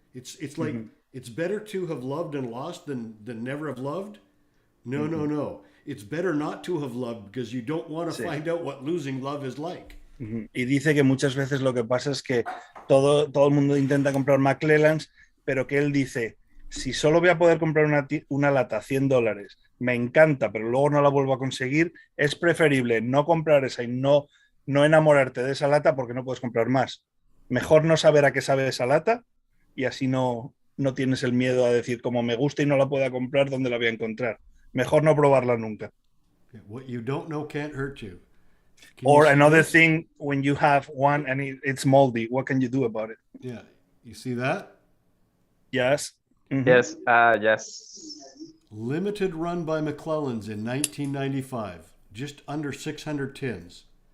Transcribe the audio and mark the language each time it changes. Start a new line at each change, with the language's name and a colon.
English: It's like, it's better to have loved and lost than never have loved. No. It's better not to have loved because you don't want to find out what losing love is like.
Spanish: Y dice que muchas veces lo que pasa es que todo el mundo intenta comprar McClellan's, pero que él dice, si solo voy a poder comprar una lata $100, me encanta, pero luego no la vuelvo a conseguir, es preferible no comprar esa y no enamorarte de esa lata porque no puedes comprar más. Mejor no saber a qué sabe esa lata y así no tienes el miedo a decir, como me gusta y no la pueda comprar, ¿dónde la voy a encontrar? Mejor no probarla nunca.
English: What you don't know can't hurt you. Or another thing, when you have one and it's moldy, what can you do about it? Yeah, you see that? Yes. Yes, yes. Limited run by McClellan's in 1995, just under 600 tins.